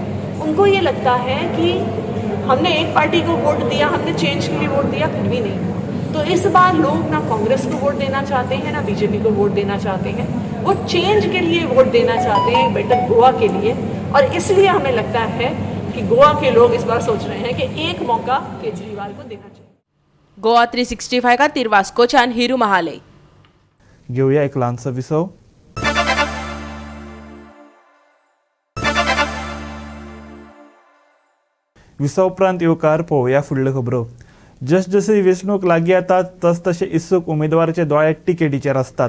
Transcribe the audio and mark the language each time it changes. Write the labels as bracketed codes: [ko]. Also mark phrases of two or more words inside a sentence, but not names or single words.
[hi] उनको ये लगता है कि हमने एक पार्टी को वोट दिया, हमने चेंज के लिए वोट दिया, फिर भी नहीं. तो इस बार लोग ना कांग्रेस को वोट देना चाहते हैं, ना बीजेपी को वोट देना चाहते हैं. वो चेंज के लिए वोट देना चाहते हैं, बेटर गोवा के लिए. और इसलिए हमें लगता है कि गोवा के लोग इस बार सोच रहे हैं कि एक मौका केजरीवाल को देना चाहिए. [kok] गोवा 365 खातीर वास्कोच्यान हिरू महाले. घेऊया एक ल्हानसो विसव. विसव उपरांत येवकार पळोवया फुडल्यो खबरो. जशी वेंचणूक लागीं येता तसतशे इत्सूक उमेदवाराचे दोळे टिकेटीचेर आसतात.